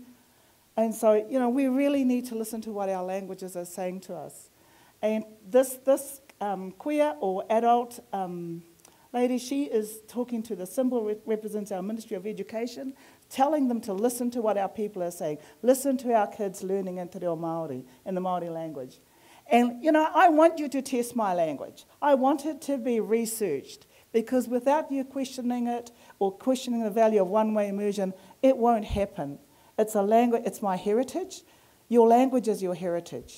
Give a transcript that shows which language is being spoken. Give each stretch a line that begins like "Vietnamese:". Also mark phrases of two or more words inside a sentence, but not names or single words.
English: And so, we really need to listen to what our languages are saying to us. And this queer or adult lady, she is talking to the symbol represents our Ministry of Education, telling them to listen to what our people are saying. Listen to our kids learning in
Māori: te reo Māori,
English: in the Māori language. And, I want you to test my language. I want it to be researched, because without you questioning it or questioning the value of one-way immersion, it won't happen. It's a language, it's my heritage. Your language is your heritage.